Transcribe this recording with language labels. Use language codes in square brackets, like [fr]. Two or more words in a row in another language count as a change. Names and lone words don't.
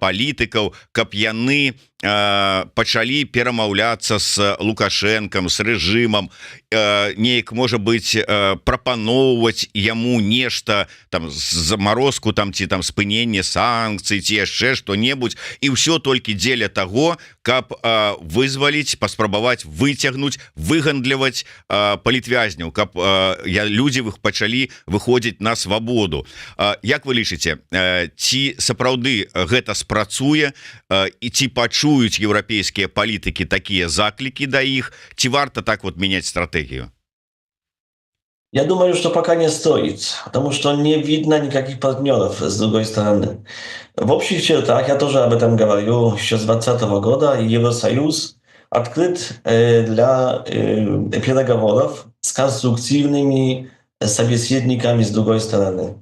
[be] палітыкаў, каб яны пачалі перамаўляцца з Лукашэнкам, з рэжымам, неяк, можа быць, прапаноўваць яму нешта, там замарозку там ці там спыненне санкцый ці яшчэ што-небудзь, і ўсё толькі дзеля таго, каб вызваліць, паспрабаваць выцягнуць, выгандліваць палітвязняў, каб людзі пачалі выходзіць на свабоду. Як вы лічыце, ці сапраўды гэта спрацуе, і ці пачуюць еўрапейскія палітыкі такія заклікі да іх, ці варта [ru] так вот менять стратегию? Я думаю, что пока не стоит, потому что не видно никаких партнеров с другой стороны. В общих чертах, я тоже об этом говорю еще с 2020 года, Евросоюз открыт для переговоров с конструктивными собеседниками с другой стороны.